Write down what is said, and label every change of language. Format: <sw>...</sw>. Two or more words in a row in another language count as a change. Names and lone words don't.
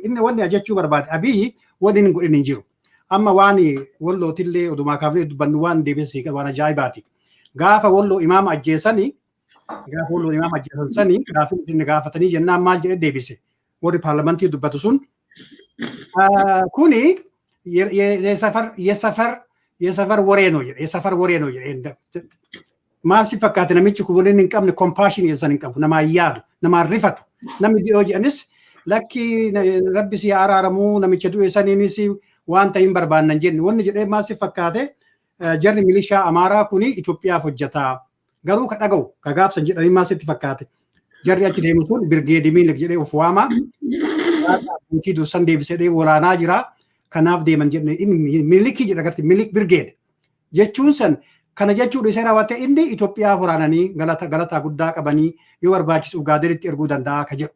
<om>Inni wanni jechuu barbaade Abiyyi wanni hin godhin hin jiru. Amma waan Wallootillee odumaa kaafnee dubbannu waan deebisee waan ajaa'ibaati. Gaafa Walloo imaama ajjeesanii gaafa inni gaafatanii jennaan maal jedhee deebise. Warri paarlamentii dubbatu sun kuni</om> <am>የሰፈር ወሬ ነው</am> <om>jedhe maal si fakkaate namichi kun waliin hin qabne compassion yeessan hin qabu nama yaadu nama rifatu namni dhi'oo jedhanis lakki rabbi si araaramu namicha du'e saniinis waan ta'in barbaannan jenne wanni jedhee maal si fakkaate jarri milishaa Amaaraa kuni Itoophiyaaf hojjetaa garuu ka dhaga'u ka gaafsan jedhanii maal sitti fakkaate jarri achi deemu sun birgeedii miilik jedhee of waama buutii dursan deebisee waraanaa jira kanaaf deeman jenne inni miilikii jedha garti miilik birgeed jechuun san kana jechuudha isa raawwate inni Itoophiyaaf waraananii galataa guddaa qabanii yoo barbaachisu Ugaadenitti erguu danda'a ka jedhu.</om>